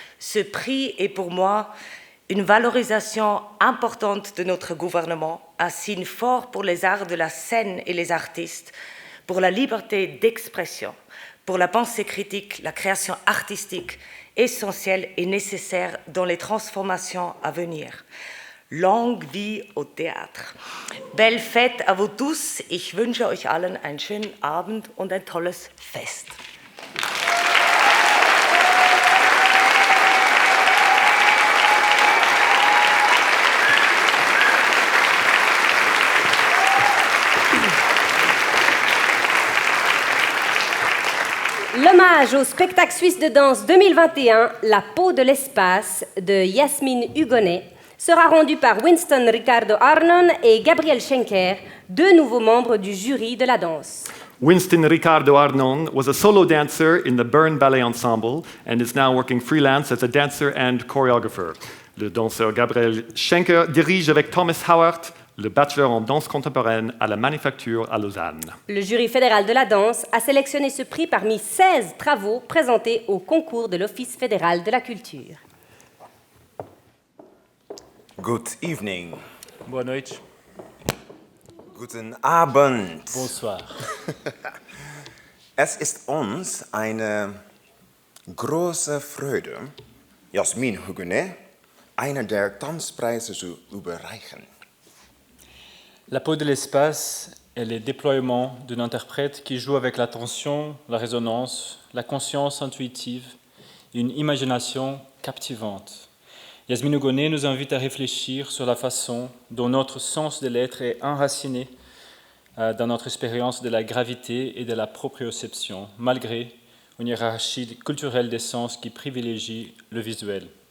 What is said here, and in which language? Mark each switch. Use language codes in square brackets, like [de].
[fr] Ce prix est pour moi une valorisation importante de notre gouvernement, un signe fort pour les arts de la scène et les artistes, pour la liberté d'expression, pour la pensée critique, la création artistique essentielle et nécessaire dans les transformations à venir. Longue vie au Théâtre. Belle fête à vous tous. [de] Ich wünsche euch allen einen schönen Abend und ein tolles Fest. [fr] L'hommage au spectacle suisse de danse 2021, La peau de l'espace, de Yasmine Hugonnet, sera rendu par Winston Ricardo Arnon et Gabriel Schenker, deux nouveaux membres du jury de la danse. [en] Winston Ricardo Arnon was a solo dancer in the Bern Ballet Ensemble and is now working freelance as a dancer and choreographer. [fr] Le danseur Gabriel Schenker dirige avec Thomas Howard le bachelor en danse contemporaine à la Manufacture à Lausanne. Le jury fédéral de la danse a sélectionné ce prix parmi 16 travaux présentés au concours de l'Office fédéral de la culture. [en] Good evening. [pt] Boa noite. [de] Guten Abend. [fr] Bonsoir. [de] Es ist uns eine große Freude, Yasmine Hugonnet eine der Tanzpreise zu überreichen. [fr] La peau de l'espace est le déploiement d'une interprète qui joue avec l'attention, la résonance, la conscience intuitive et une imagination captivante. Yasmine Hugonnet nous invite à réfléchir sur la façon dont notre sens de l'être est enraciné dans notre expérience de la gravité et de la proprioception, malgré une hiérarchie culturelle des sens qui privilégie le visuel.